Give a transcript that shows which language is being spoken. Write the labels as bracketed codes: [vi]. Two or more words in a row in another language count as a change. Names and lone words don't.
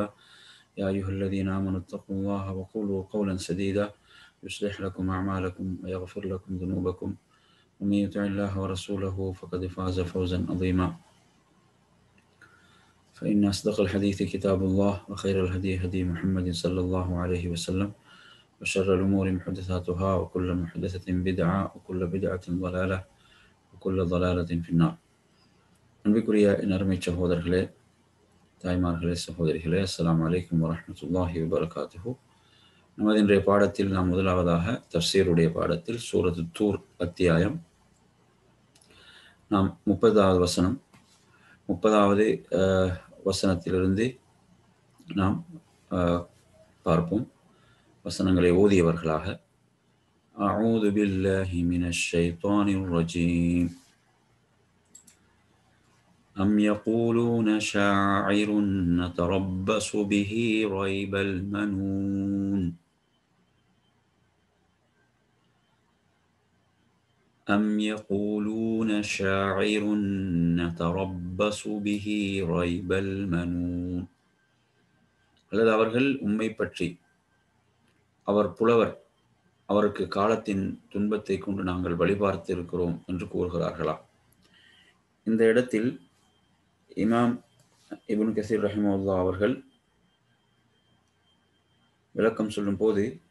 [ar] يا أيها الذين آمنوا اتقوا الله وقولوا قولا سديدا يصلح لكم أعمالكم ويغفر لكم ذنوبكم، ومن يطع الله ورسوله فقد فاز فوزا عظيما. فإن أصدق الحديث كتاب الله، وخير الهدي هدي محمد صلى الله عليه وسلم، وشر الأمور محدثاتها وكل محدثة بدعة وكل بدعة ضلالة وكل ضلالة في النار. [ta] அன்பிற்குரிய நறுமை சகோதரர்களே, தாய்மார்களே, சகோதரிகளே, [ar] السلام عليكم ورحمة الله وبركاته. [ta] நமது இன்றைய பாடத்தில் நாம் முதலாவதாக தஃப்சீருடைய பாடத்தில் சூரத்து தூர் அத்தியாயம் நாம் 30வது வசனம் 30வது வசனத்திலிருந்து நாம் பார்ப்போம். வசனங்களை ஓதியவர்களாக. [ar] أعوذ بالله من الشيطان الرجيم. أم يقولون شاعر نتربص به ريب المنون أم يقولون شاعر نتربص به ريب المنون. [ta] அல்லது அவர்கள் உம்மை பற்றி அவர் புலவர், அவருக்கு காலத்தின் துன்பத்தை கொண்டு நாங்கள் வழிபார்த்து இருக்கிறோம் என்று கூறுகிறார்களா? இந்த இடத்தில் இமாம் இப்னு கஸீர் ரஹிமஹுல்லாஹ் அவர்கள் விளக்கம் சொல்லும் போது,